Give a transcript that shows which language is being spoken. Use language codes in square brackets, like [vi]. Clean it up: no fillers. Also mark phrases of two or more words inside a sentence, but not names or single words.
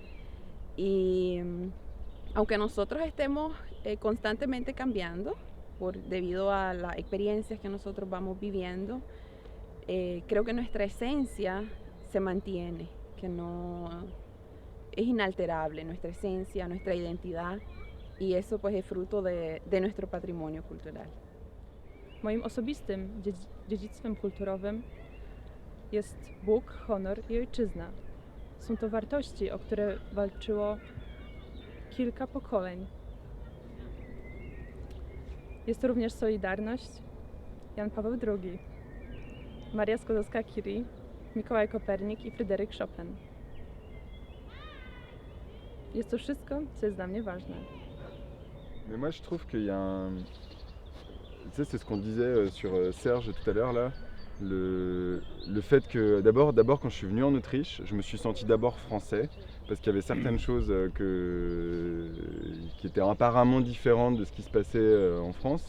[es] Y aunque nosotros estemos constantemente cambiando, debido a las experiencias que nosotros vamos viviendo, creo que nuestra esencia se mantiene, que no es inalterable nuestra esencia, nuestra identidad, y eso pues es fruto de nuestro patrimonio cultural. [pl] Moim osobistym dziedzictwem kulturowym jest Bóg, honor i ojczyzna. Są to wartości, o które walczyło kilka pokoleń. Jest to również Solidarność, Jan Paweł II, Maria Skłodowska-Curie, Mikołaj Kopernik i Fryderyk Chopin. Jest to wszystko, co jest dla mnie ważne. [fr] Mais moi je trouve qu'il y a un... Tu sais, c'est ce qu'on disait sur Serge tout à l'heure là. Le fait que d'abord quand je suis venu en Autriche, je me suis senti d'abord français parce qu'il y avait certaines choses qui étaient apparemment différentes de ce qui se passait en France.